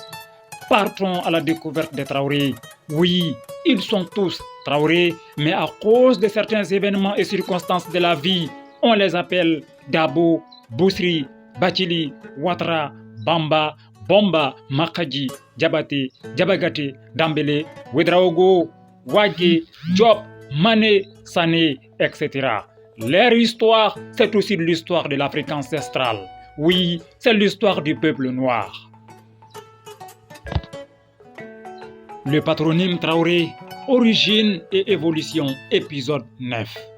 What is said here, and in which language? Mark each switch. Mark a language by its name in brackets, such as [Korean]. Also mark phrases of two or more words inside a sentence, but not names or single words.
[French] Partons à la découverte des Traoré. Oui, ils sont tous Traoré, mais à cause de certains événements et circonstances de la vie, on les appelle Dabo, Bousri, Bathily, Ouattara, Bamba, Bomba, Makadji, Diabaté, Diabagaté, Dambélé, Ouédraogo, Ouadji, Diop, Mané, Sané, etc. Leur histoire, c'est aussi l'histoire de l'Afrique ancestrale. Oui, c'est l'histoire du peuple noir. Le patronyme Traoré, origine et évolution, épisode 9.